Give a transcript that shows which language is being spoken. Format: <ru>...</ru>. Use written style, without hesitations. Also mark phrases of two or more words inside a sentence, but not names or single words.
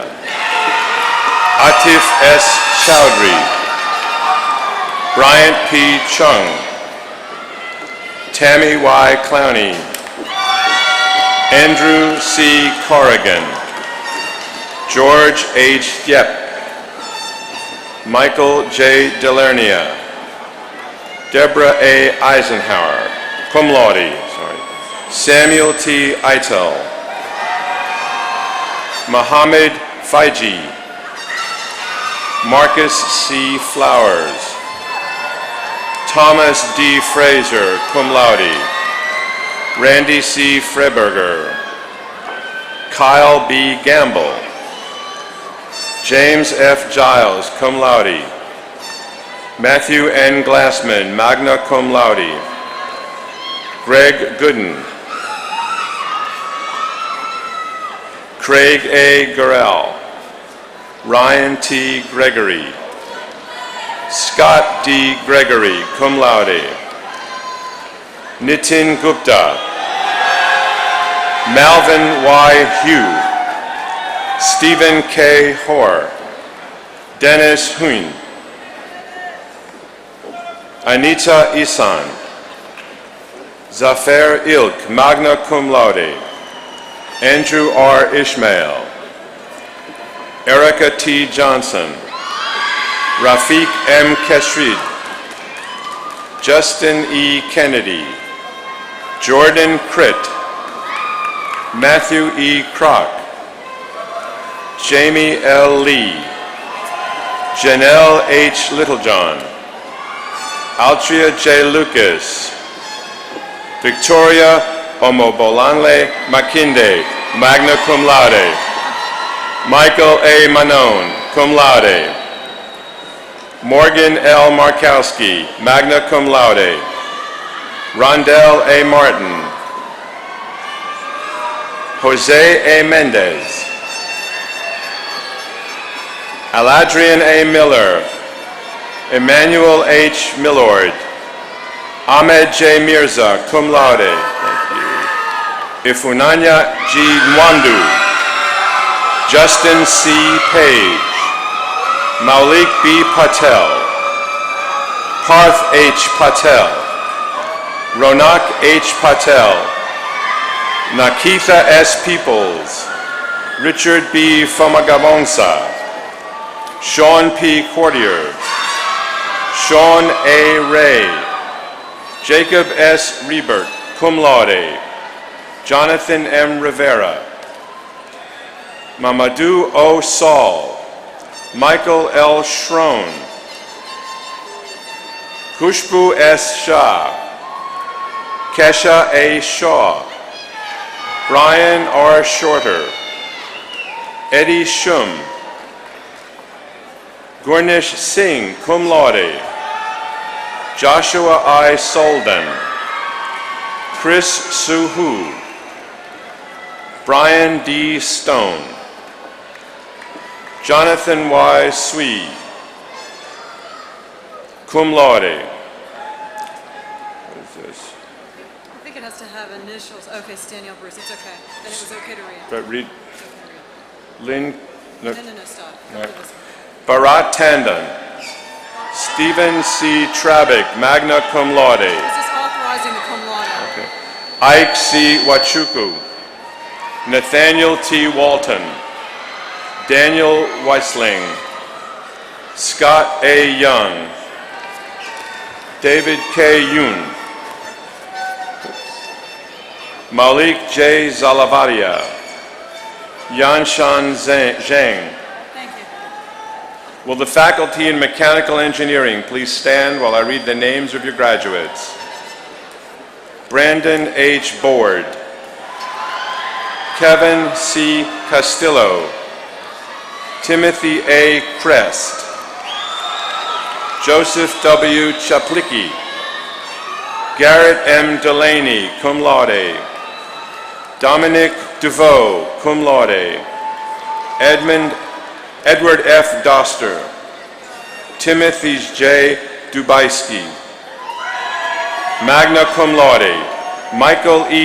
<en>Atif S. Chowdhury. Bryant P. Chung. Tammy Y. Clowney. Andrew C. Corrigan. George H. Yep. Michael J. Delernia. Deborah A. Eisenhower,</en> <la>cum laude,</la> <en>Samuel T. Eitel. Mohammed Faiji. Marcus C. Flowers. Thomas D. Fraser,</en> <la>cum laude.</la> <en>Randy C. Freberger. Kyle B. Gamble. James F. Giles,</en> <la>cum laude.</la> <en>Matthew N. Glassman,</en> <la>magna cum laude.</la> <en>Greg Gooden. Craig A. Gurrell. Ryan T. Gregory. Scott D. Gregory,</en> <la>cum laude.</la> <en>Nitin Gupta. Malvin Y. Hugh. Stephen K. Hoare. Dennis Huyn. Anita Isan. Zafer Ilk,</en> <la>magna cum laude.</la> <en>Andrew R. Ishmael. Erica T. Johnson. Rafiq M. Keshrid. Justin E. Kennedy. Jordan Critt. Matthew E. Kroc. Jamie L. Lee. Janelle H. Littlejohn. Altria J. Lucas. Victoria Omobolanle Makinde,</en> <la>magna cum laude.</la> <en>Michael A. Manon,</en> <la>cum laude.</la> <en>Morgan L. Markowski,</en> <la>magna cum laude.</la> <en>Rondell A. Martin. Jose A. Mendez. Aladrian A. Miller. Emmanuel H. Millord. Ahmed J. Mirza,</en> <la>cum laude.</la> <en>Thank you. Ifunanya G. Nwandu. Justin C. Page. Maulik B. Patel. Parth H. Patel. Ronak H. Patel. Nakitha S. Peoples. Richard B. Fomagabonsa. Sean P. Courtier. Sean A. Ray. Jacob S. Rebert,</en> <la>cum laude.</la> <en>Jonathan M. Rivera. Mamadou O. Saul. Michael L. Schroen. Khushbu S. Shah, Kesha A. Shaw, Brian R. Shorter, Eddie Shum, Gurnish Singh,</en> <la>cum laude,</la> <en>Joshua I. Solden, Chris Suhu, Brian D. Stone, Jonathan Y. Swee,</en> <la>cum laude.</la> <en>What is this? I think it has to have initials. Okay, Steny Bruce. It's okay. Then it was okay to read. But read Lynn. No, No, stop. no. Bharat Tandon, Stephen C. Trabick,</en> <la>magna cum laude.</la> <en>Is this authorizing the</en> <la>cum laude?</la> <en>Okay. Ike C. Wachuku, Nathaniel T. Walton, Daniel Weisling, Scott A. Young, David K. Yoon, Malik J. Zalavadia, Yanshan Zhang. Will the faculty in mechanical engineering please stand while I read the names of your graduates? Brandon H. Board, Kevin C. Castillo, Timothy A. Crest, Joseph W. Chaplicki, Garrett M. Delaney,</en> <la>cum laude,</la> <en>Dominic DeVoe,</en> <la>cum laude,</la> <en>Edward F. Doster, Timothy J. Dubaisky,</en> <la>magna cum laude,</la> <en>Michael E.</en>